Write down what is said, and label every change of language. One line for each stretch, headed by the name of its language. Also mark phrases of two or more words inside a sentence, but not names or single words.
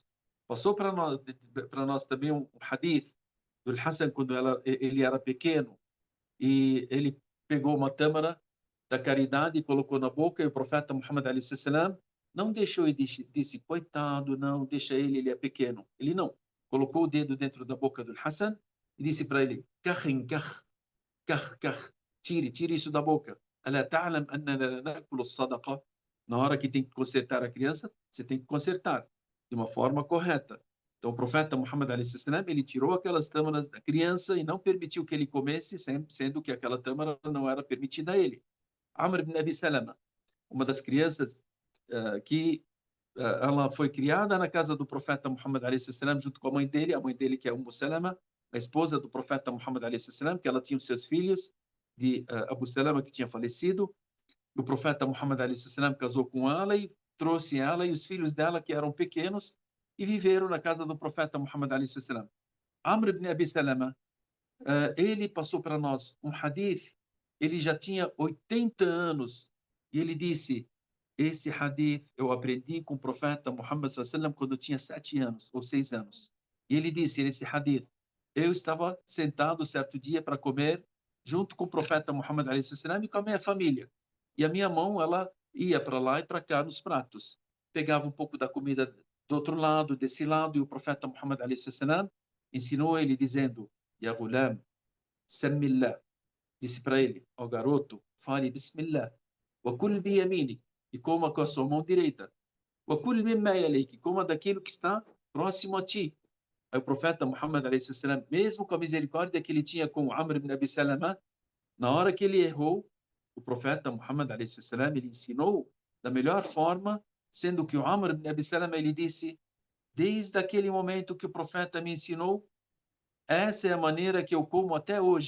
Portuguese: Passou para nós também um hadith do Hassan quando ele era pequeno, e ele pegou uma tâmara da caridade e colocou na boca, e o profeta Muhammad a.s. não deixou e disse, coitado, não, deixa ele é pequeno. Ele não. Colocou o dedo dentro da boca do Hassan e disse para ele, tire isso da boca.
Arabic: ألا تعلم أننا نأكل الصدقة.
Portuguese: Na hora que tem que consertar a criança, você tem que consertar de uma forma correta. Então, o profeta Muhammad a.s., ele tirou aquelas tâmaras da criança e não permitiu que ele comesse, sendo que aquela tâmara não era permitida a ele. Amr ibn Abi Salama, uma das crianças que ela foi criada na casa do profeta Muhammad a.s., junto com a mãe dele que é Salama, a esposa do profeta Muhammad a.s., que ela tinha os seus filhos, de Abu Salama, que tinha falecido. O profeta Muhammad a.s. casou com ela e trouxe ela e os filhos dela, que eram pequenos, e viveram na casa do profeta Muhammad a.s. Amr ibn Abi Salama, ele passou para nós um hadith, ele já tinha 80 anos, e ele disse, esse hadith eu aprendi com o profeta Muhammad a.s. quando eu tinha 7 anos, ou 6 anos. E ele disse, nesse hadith, eu estava sentado certo dia para comer, junto com o profeta Muhammad a.s. e com a minha família. E a minha mão, ela ia para lá e para cá nos pratos. Pegava um pouco da comida do outro lado, desse lado, e o profeta Muhammad a.s. ensinou ele dizendo,
Arabic: يا غلام، سمّ الله.
Portuguese: Disse para ele, ó garoto, fale Bismillah.
Arabic: وكل بيمينك,
Portuguese: e coma com a sua mão direita.
Arabic: وكل مما يليك,
Portuguese: coma daquilo que está próximo a ti. Aí o profeta Muhammad a.s., mesmo com a misericórdia que ele tinha com Amr ibn Abi Salama, na hora que ele errou, o profeta Muhammad a.s., ele ensinou da melhor forma, sendo que o Amr ibn Abi Salama, ele disse, desde aquele momento que o profeta me ensinou, essa é a maneira que eu como até hoje.